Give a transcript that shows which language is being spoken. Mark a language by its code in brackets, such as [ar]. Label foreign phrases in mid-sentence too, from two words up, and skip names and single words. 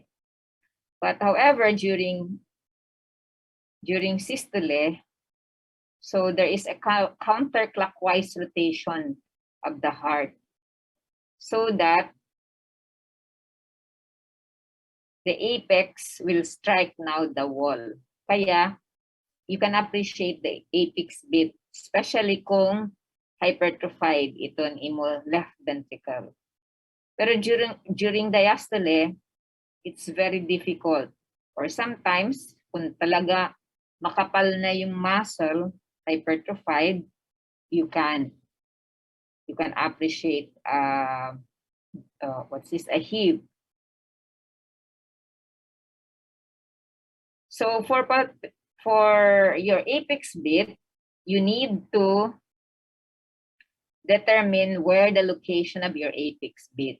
[en] But however, during systole, so there is a counterclockwise rotation of the heart, so that the apex will strike now the wall. Kaya you can appreciate the apex beat, [hil] especially kung hypertrophied ito ang imo [en] left ventricle. Pero during diastole, it's very difficult. Or sometimes, [tl] kung talaga makapal na yung [en] muscle, hypertrophied, you can appreciate what's this, a heave. So for your apex beat, you need to determine where the location of your apex beat.